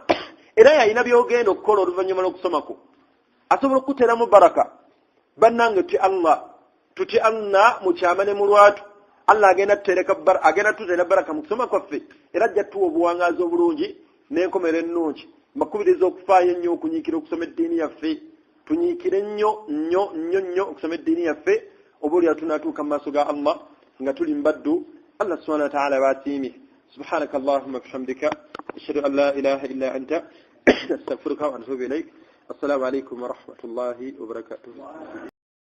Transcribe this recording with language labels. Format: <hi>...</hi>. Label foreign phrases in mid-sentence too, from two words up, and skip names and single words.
<lg>era yalina byogenda okukola oluvannyuma lw'okusomako asobola okuteramu baraka bannange tuti Allah mukyamane mu lwatu Allah agenda tuteera baraka mu kusoma kwaffe era ajja tuwa obuwangaazi obulungi n'enkomero ennungi mbakubiriza okufaayo ennyo okunyiikira okusoma eddiini yaffe tunyiikire nnyo okusoma eddiini yaffe oba oli atunaatuuka mu maaso ga Allah nga tuli mbaddu</lg> <ar>الله سبحانه وتعالى</ar> <lg>basiimye</lg> <ar>سبحانك اللهم وبحمدك أشهد أن لا إله إلا أنت أستغفرك وأتوب إليك السلام عليكم ورحمة الله وبركاته</ar>